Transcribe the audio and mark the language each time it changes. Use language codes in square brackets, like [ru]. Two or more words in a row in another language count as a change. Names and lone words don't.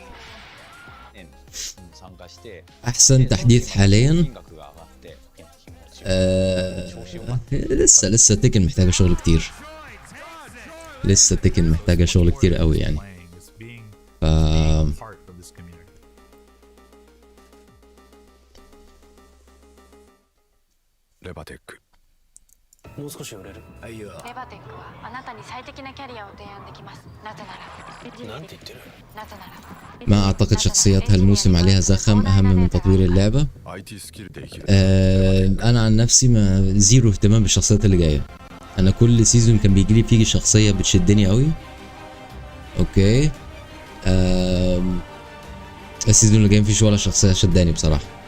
[ar] أحسن تحديث حاليا لسه تيكن محتاجه شغل كتير. لسه تيكن محتاجه شغل كتير قوي يعني. ف [ja] レバテック。もう少し売れる。あ、いや。レバテックはあなたに最適なキャリアを提案できます。なぜなら。なんて言ってる。なぜなら。 [ar] ما أعتقد شخصيات هالموسم عليها زخم أهم من تطوير اللعبة. أنا عن نفسي ما زيرو اهتمام بالشخصيات اللي جاية. أنا كل سيزون كان بيجيلي فيه شخصية بتشدني قوي. أوكي. السيزون اللي جاي مفيش ولا شخصية شداني بصراحة.